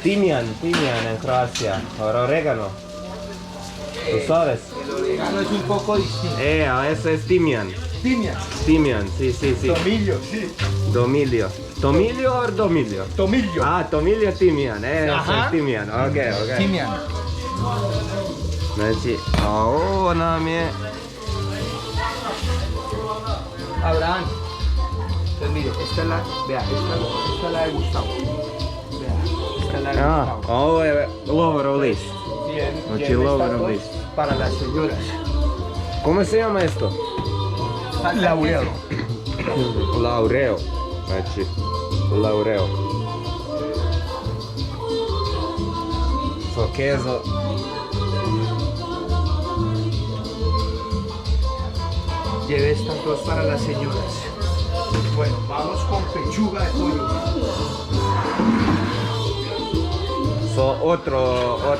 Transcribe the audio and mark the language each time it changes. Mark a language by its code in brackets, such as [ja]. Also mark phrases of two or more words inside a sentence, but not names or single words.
[es] Timian en Croacia. Ahora orégano. ¿Tú sabes? El orégano es un poco distinto. Eso es timian. Timian. Timian, sí. Tomillo, sí. Domilio. ¿Tomilio o domilio? Tomillo. Tomilio timian. Eso Ajá. es timian. Ok. Timian. [hr] Znači, a ovo nam je... Abraham. [es] Entonces mire, esta es la, vea, esta es la de Gustavo. Vea, esta es la de A Gustavo. [hr] ovo je lovorov list. Znači, [es] Tiene [hr] lovorov [es] estas dos [hr] list. [es] para las señoras. ¿Cómo se llama esto? Laurel. [hr] Laureo. Znači, laureo. [es] So queso. Lleve estas dos para las señoras. Bueno, vamos con pechuga de pollo. So otro.